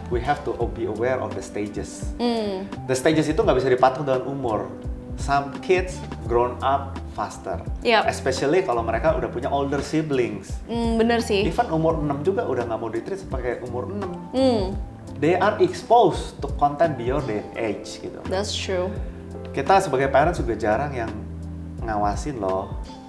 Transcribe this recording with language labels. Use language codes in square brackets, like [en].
[en] We have to be aware of the stages. The stages [id] itu nggak bisa dipatung dengan umur. [en] Some kids grown up faster. Yep. [id] Especially kalau mereka udah punya [en] older siblings. [id] Bener sih. Even umur 6 juga udah nggak mau di-treat sebagai umur 6. [en] They are exposed to content beyond their age gitu. That's true. [id] Kita sebagai parents juga jarang yang ngawasin loh.